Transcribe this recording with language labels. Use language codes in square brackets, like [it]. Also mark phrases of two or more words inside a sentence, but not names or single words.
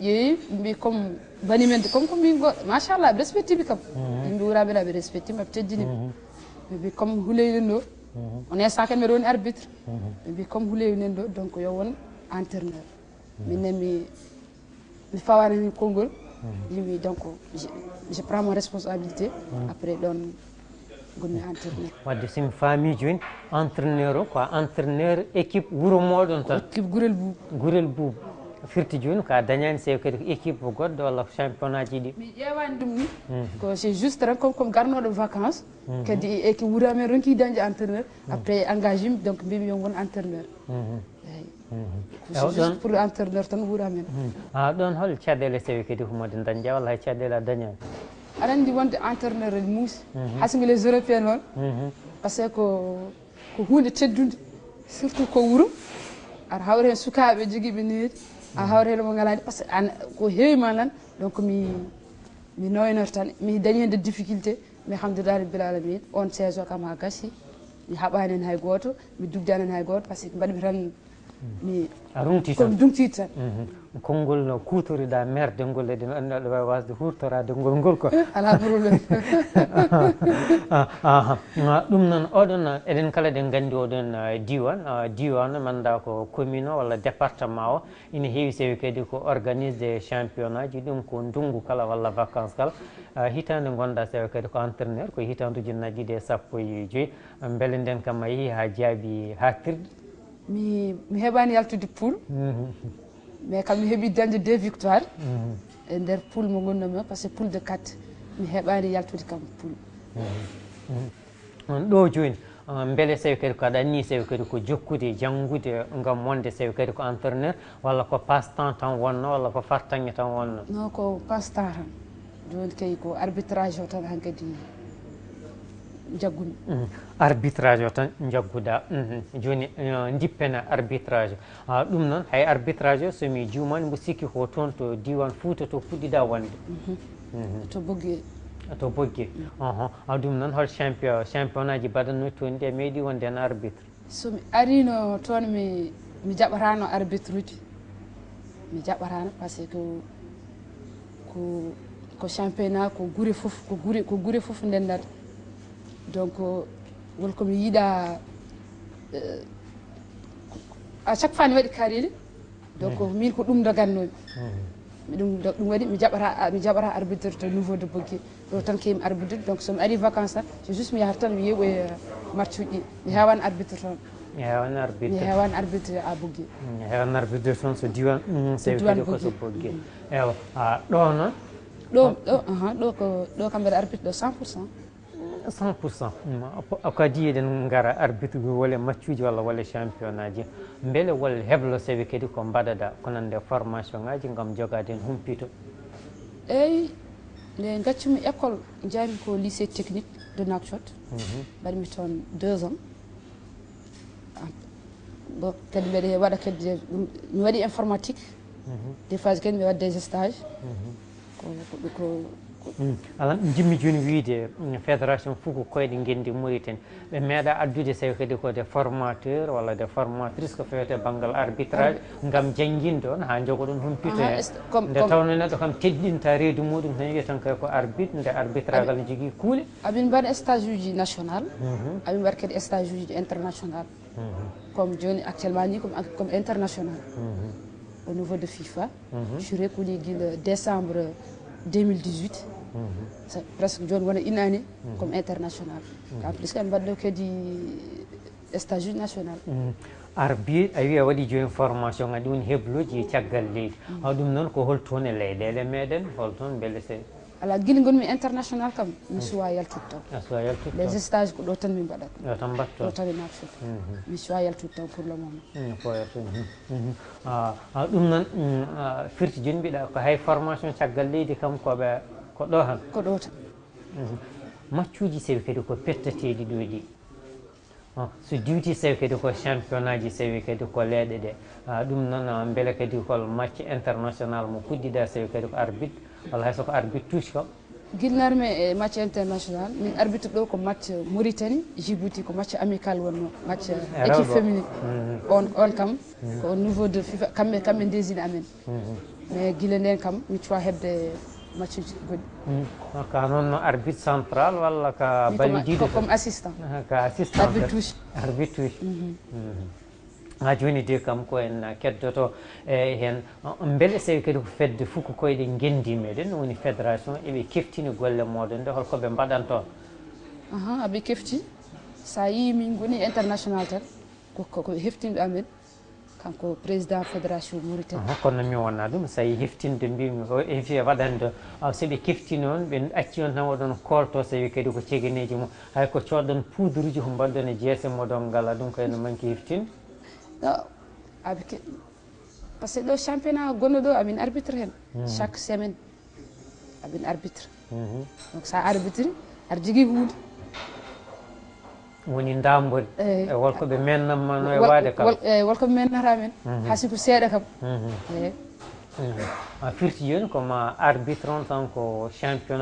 [ff] ƴeewi mbi comme banimen comme ko min goɗɗo machallah ɓe respectiɓe kam yimɓe wuraɓe ɗa ɓe respectima ɓe teddinimi ɓe mbi comme Houleye nen ɗo on instant kadi mbeɗa woni arbitre ɓe mbi comme Houleye nen ɗo donc yo won entraîneur minen mi fawani hen konngol yimi [fr] donc je prends mon responsabilité après [ff] ɗon gonmi entraîneur wadde somi faami joni entraîneur o ko [fr] entraîneur équipe [ff] wuuro moɗon tan équipe Gurel Boub firti joni ka dañani sewi kadi ko équipe goɗɗo walla ko championnat ji ɗi mi ƴewani ɗum ni ko [fr] c'est juste [ff] tan comme garnoɗo vacances kadi équipe wuuro amen ronki dañde entraîneur [fr] après engagé [ff] mi donc mbimi yo won entraîneur [fr] c'est juste pour entraîneur [ff] tan wuuro amen ɗon hol caɗele sewi kadi humode dañƴa walla hay caɗele a dañani aɗa andi wonde entraîneur ene muusi hayso [fr] les européen [ff] noon [fr] par ce que [ff] ko hunde teddude surtout ko wuuro aɗa hawra hen sukaɓe joguiɓe needi a hawra hen mo ngalani [fr] par ce que [ff] ko heewi ma nan donc mi noynoto tan mi dañi hen [fr] de difficulté mais [ar] الحمد لله رب العالمين [ff] on saison kam ha gassi mi haɓani hen hay goto mi dugdani hen hay goto [fr] par ce que [ff] mbaɗmi tan a rumti tan komi dumtiti tan konngol no kutoriɗa merde ngol eɗen andi aɗa wawi wasde hurtorade ngol ko ala probléme ɗum noon oɗon eɗen kala ɗen gandi oɗon diwan manda ko commune o walla département o ina heewi sewi kadi ko [fr] organise des championnat [ff] ji ɗum ko ndungu kala walla vacance kala hitande gonɗa sewi kadi ko entraîneur ko hitande ujunnaje ɗiɗi e 15 beele nden kam a yeehi ha jaabi hattirde mi heɓani yaltude poule mais kam mi heeɓi dañde 2 victoire e nder poule mo gonnomi o [fr] par ce que poule de 4 [ff] mi heɓani yaltude kam poule ɗo joni beele sewi kadi ko aɗa anni sewi kadi ko jokkude janggude gam wonde sewi kadi ko entraîneur walla ko [fr] passe temps [ff] tan wonno walla ko fartange tan wonno non ko [fr] passe temps [ff] tan joni kay ko arbitrage o tan hankkadi jaggumi arbitrage o tan jagguɗa joni dippena arbitrage ɗum noon hay arbitrage o somi jumani mbo sikki ko toon to diwan Fouta to puɗɗiɗa wonde to Boggué ɗum noon hol championnat ji mbaɗanno toon ɗi a meeɗi wonde hen arbitre somi arino toon mi jaɓatano arbitre uji mi jaɓatano [fr] par ce que [ff] ko championnat ko guure foof ndendata donc wonko mi yiiɗa [fr] à chaque fois [ff] mi waɗi kaarili donc min ko ɗum dogannomi ɗum waɗi mi jaɓata arbitre to [fr] niveau de [ff] Boggué ɗo tan kemi arbitre donc somi ari vacance tan [fr] c'est juste [ff] mi yahata tan mi yeeɓoye match uji ɗi mi hewani arbitre toon hewan arbitre mi hewan arbitre a Bogué hewan arbitre toon so diwan so sewi diwan kadi koso Bogué. Bogué ewa ɗo noon ɗo kam mbeɗa arbitre ɗo 100%. 100%. Kadi eɗen ngara arbitre wole matchuji walla wole championnat ji beele wol heblo sewi kadi ko mbaɗaɗa ko nande formation ngaji gam jogade hen humpito. eyyi nde gaccumi école jami ko [fr] lycée technique de Nouakchott [ff] mbaɗimi toon [fr] 2 ans bon [ff] kadi mbeɗe waɗa kadi mi waɗi [fr] informatique des fois [ff] kadi mi waɗa [fr] des stages [ff] ko alan jimmi joni wiide fédération fof ko koyɗe gendi Mauritanie ɓe meeɗa addude sewi kadi ko [fr] des formateur [ff] walla [fr] des formatrice [ff] ko fewte banggal arbitrage gam jangguinde on ha jogoɗon humpito hen nde tawno neɗɗo kam teddinta reedu muɗum tan wiya tan kay ko arbitre nde arbitragal ne jogui kuule amin mbaɗa stage uji national amin mbaɗa kadi stage uji international comme joni actuellement ni [fr] comme international au niveau de FIFA je suis reconnu [ff] guila décembre 2018 presque joni wona inani [fr] comme international en plus [ff] kam mbaɗɗo kadi [fr] stage national [ff] arbitre a wi a waɗi joni formation adi woni hebloji caggal leydi ɗum noon ko holtoon e leyɗele meɗen holtoon beele se ala guila gonmi international kam mi suwa yaltude taw a suwa yaltude [fr] les stages [ff] ko ɗo tan min mbaɗat ɗo tan mbatto ɗo tan e Nouakchott mi suwa yaltude taw [fr] pour le moment [ff] fo yaltude ɗum noon firti joni mbiɗa ko hay formation caggal leydi kam koɓe ko ɗo tan ko ɗo tan matchuji sewi kadi ko pettateɗi ɗo ɗi so diwti sewi kadi ko championnat ji sewi kadi ko leeɗe ɗe ɗum noon beele kadi hol match international mo puɗɗiɗa sewi kadi ko arbitre walla hay soko [fr] arbitre touche [ff] kam guilnarmi e [fr] match international [ff] min arbitre ɗo ko match Mauritanie Djibouti ko [fr] match amical [ff] wonno [fr] match équipe féminine [ff] on kam ko [fr] au niveau de FIFA [ff] kamɓe ndesina amen mais guila nden kam mi cuwa hebde match uji goɗɗi ka noon [fr] arbitre central [ff] walla ka balidiɗo [fr] comme assistant [ff] ka assistant [fr] arbitre touche [ff] ha joni de kam ko en keddoto e hen beele sewi kadi ko fedde fof ko koyɗe gendi meɗen woni fédération eɓe keftini golle moɗon nde holkoɓe mbaɗan toon aɓe kefti sa yi min goni international tan ko heftinɗo amen kanko [fr] président fédération Mauritanie [ff] kono mi wonna ɗum so yi heftinde mbimi heefi waɗande soɓe keftini on ɓe acci on tan waɗon kolto sewi kadi ko cegeneji mum hay ko coɗɗon poudre uji ko mbaɗɗon e jeese moɗon ngala ɗum ko ene manque heftinde [fr] par ce que [ff] ɗo championnat gonɗo ɗo amin arbitre hen [fr] chaque semaine [ff] amin arbitre donc sa arbitre aɗa jogui hunde woni dambude e wolkoɓe mennanma no e waade kam wolkoɓe mennata men haasi ko seeɗa kam firti joni koma arbitre on tan ko championnat